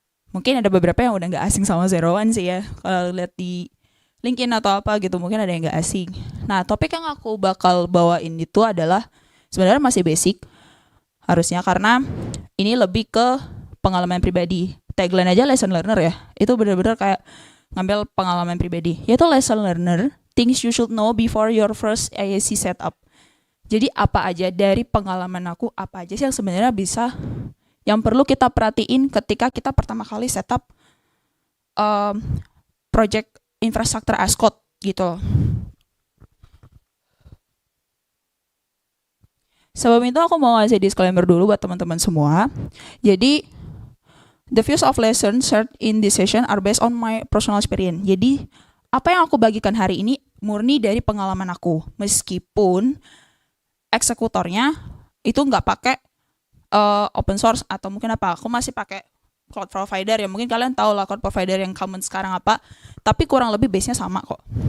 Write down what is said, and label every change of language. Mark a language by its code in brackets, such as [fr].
[id] Mungkin ada beberapa yang udah nggak asing sama Zero One sih ya. Kalau lihat di LinkedIn atau apa gitu, mungkin ada yang nggak asing. Nah, topik yang aku bakal bawain itu adalah sebenarnya masih basic harusnya, karena ini lebih ke pengalaman pribadi. Tagline aja [en] lesson learner [id] ya. Itu benar-benar kayak ngambil pengalaman pribadi. Yaitu [en] lesson learner, things you should know before your first IAC setup. [id] Jadi apa aja dari pengalaman aku, apa aja sih yang sebenarnya yang perlu kita perhatiin ketika kita pertama kali setup project infrastructure as code gitu. Sebelum itu aku mau ngasih disclaimer dulu buat teman-teman semua. Jadi [en] the views of lesson shared in this session are based on my personal experience. [id] Jadi apa yang aku bagikan hari ini murni dari pengalaman aku, meskipun eksekutornya itu nggak pakai open source atau mungkin apa. Aku masih pakai cloud provider ya, mungkin kalian tahu lah cloud provider yang common sekarang apa, tapi kurang lebih base-nya sama kok.